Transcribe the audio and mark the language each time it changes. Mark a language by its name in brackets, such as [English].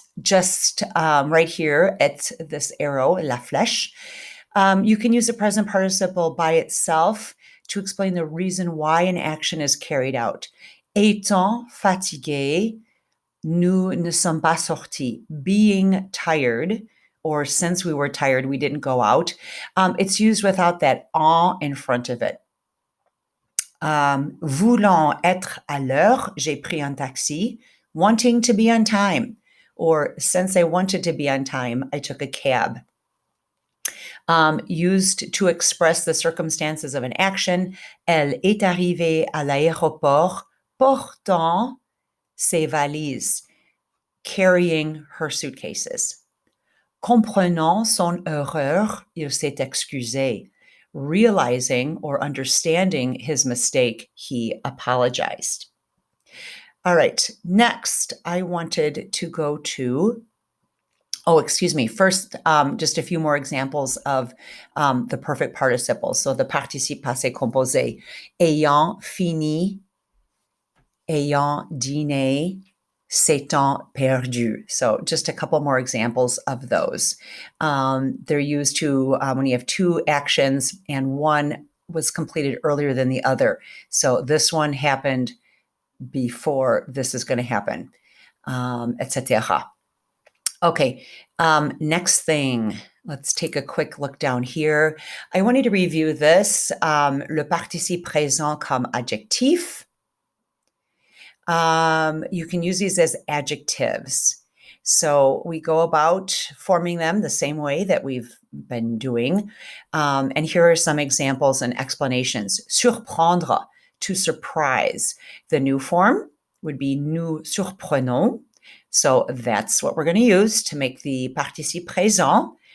[English] Right here at this arrow, [French] la flèche, [English] you can use the present participle by itself to explain the reason why an action is carried out. [French] Étant fatigué, nous ne sommes pas sortis. [English] Being tired, or since we were tired, we didn't go out. It's used without that en in front of it. [French] Voulant être à l'heure, j'ai pris un taxi. [English] Wanting to be on time, or since I wanted to be on time, I took a cab. Used to express the circumstances of an action. [French] Elle est arrivée à l'aéroport portant ses valises, [English] carrying her suitcases. [French] Comprenant son erreur, il s'est excusé. [English] Realizing or understanding his mistake, he apologized. All right, next, I wanted to go to, first, just a few more examples of the perfect participles. So the participe passé composé, ayant fini, ayant dîné, s'étant perdu. So just a couple more examples of those. They're used to when you have two actions and one was completed earlier than the other. So this one happened before this is going to happen, etc. Okay, next thing, let's take a quick look down here. I wanted to review this, [French] le participe présent comme adjectif. [English] You can use these as adjectives. So we go about forming them the same way that we've been doing. And here are some examples and explanations. Surprendre, to surprise. The new form would be [French] nous surprenons. [English] So that's what we're going to use to make the participe présent.